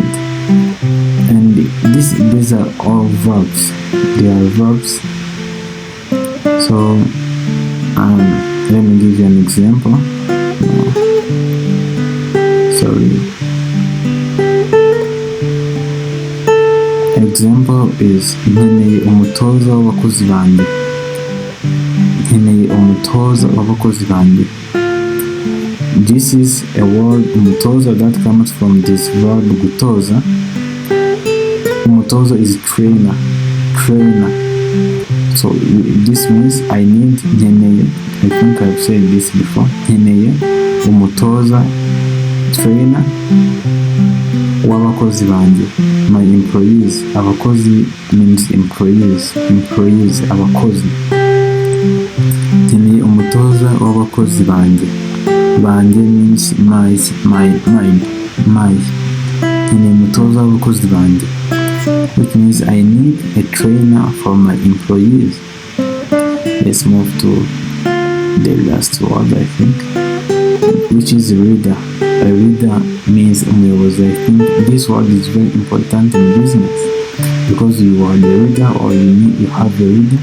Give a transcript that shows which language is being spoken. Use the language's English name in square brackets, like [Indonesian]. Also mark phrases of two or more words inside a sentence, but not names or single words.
[English] And these are all verbs. They are verbs. So let me give you an example. Example is [Kinyarwanda] nkeneye umutoza w'abakozi banjye. [English] This is a word umutoza that comes from this verb gutoza. Umutoza is trainer. So this means I need nkeneye. I think I've said this before. [Kinyarwanda] Nkeneye umutoza, trainer w'abakozi banjye, [English] my employees. Abakozi means employees, [Kinyarwanda] abakozi. Nkeneye umutoza w'abakozi banjye. [English] Banjye means my. [Kinyarwanda] Nkeneye umutoza w'abakozi banjye, [English] which means I need a trainer for my employees. Let's move to the last word, I think, which is reader. A reader means umuyobozi. I think this word is very important in business, because you are the reader, or you have a reader.